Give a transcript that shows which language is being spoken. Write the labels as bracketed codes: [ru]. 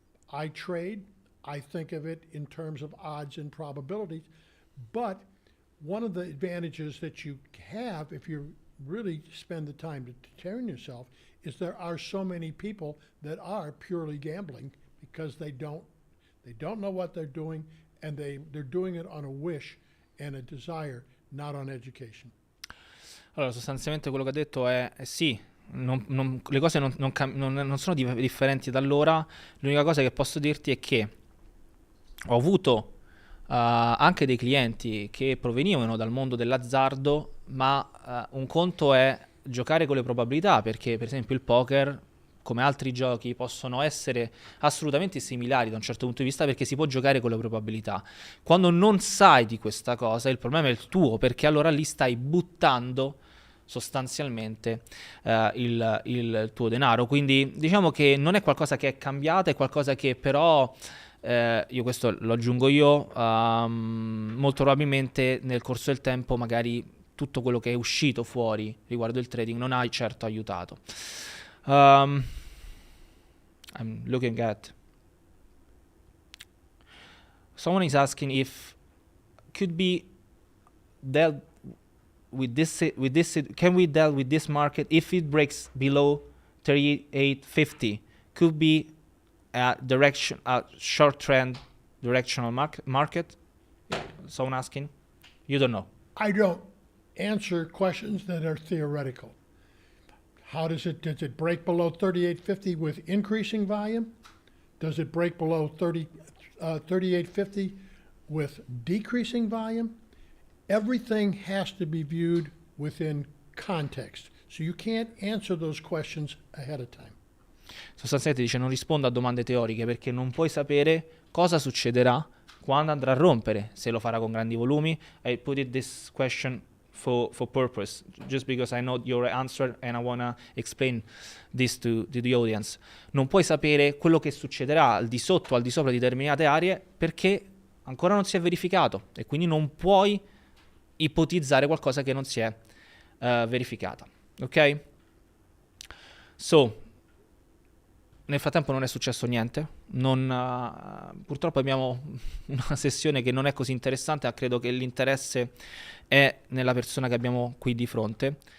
[en] I trade, I think of it in terms of odds and probabilities, but one of the advantages that you have if you really spend the time to train yourself is there are so many people that are purely gambling because they don't know what they're doing, and they're doing it on a wish and a desire, not on education. [it] Allora, sostanzialmente quello che ha detto è sì, le cose non sono differenti da allora. L'unica cosa che posso dirti è che ho avuto anche dei clienti che provenivano dal mondo dell'azzardo, ma un conto è giocare con le probabilità, perché per esempio il poker, come altri giochi, possono essere assolutamente similari da un certo punto di vista, perché si può giocare con le probabilità. Quando non sai di questa cosa, il problema è il tuo, perché allora lì stai buttando sostanzialmente il tuo denaro. Quindi diciamo che non è qualcosa che è cambiato, è qualcosa che però io questo lo aggiungo io, molto probabilmente nel corso del tempo magari tutto quello che è uscito fuori riguardo il trading non ha certo aiutato. [en] I'm looking at someone is asking if could be dealt with this can we deal with this market if it breaks below 38.50? Could be a short trend directional market. Someone asking, you don't know. I don't answer questions that are theoretical. Does it break below 38.50 with increasing volume? Does it break below 38.50 with decreasing volume? Everything has to be viewed within context. So you can't answer those questions ahead of time. [it] Sostanzialmente dice non rispondo a domande teoriche perché non puoi sapere cosa succederà quando andrà a rompere, se lo farà con grandi volumi. [en] I put it this question for purpose, just because I know your answer and I want to explain this to the audience. [it] Non puoi sapere quello che succederà al di sotto o al di sopra di determinate aree perché ancora non si è verificato, e quindi non puoi ipotizzare qualcosa che non si è verificata. Ok? So, nel frattempo non è successo niente, purtroppo abbiamo una sessione che non è così interessante, credo che l'interesse è nella persona che abbiamo qui di fronte.